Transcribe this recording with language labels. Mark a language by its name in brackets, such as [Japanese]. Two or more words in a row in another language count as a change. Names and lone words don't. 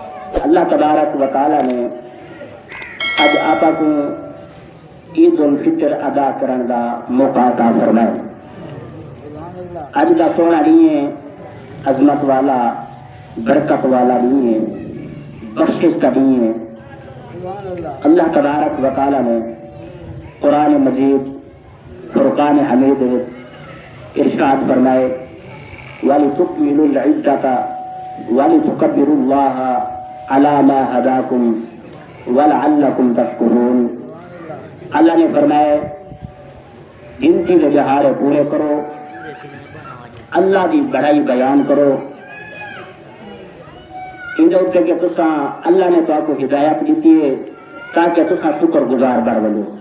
[Punjabi] اللہ تبارک و تعالی نے اج آپا کو عید الفطر ادا کرن دا موقع عطا فرمایا۔ اج دا سونا دن ہے، عظمت والا برکت والا دن ہے، بخشش کا دن ہے۔ اللہ تبارک و تعالی نے قرآن مجید فرقان حمید ارشاد فرمائے [Arabic] وَلِتُكْمِلُوا الْعِدَّةَ وَلِتُكَبِّرُوا اللَّهَ عَلَى مَا هَدَاكُمْ وَلَعَلَّكُمْ تَشْكُرُونَ۔ [Punjabi] اللہ نے فرمائے گنتی کے دہاڑے پورے کرو، اللہ کی بڑائی بیان کرو، اندر کہ تساں اللہ نے تو آپ کو ہدایت دیتی ہے تاکہ تساں شکر گزار بڑھ بنو۔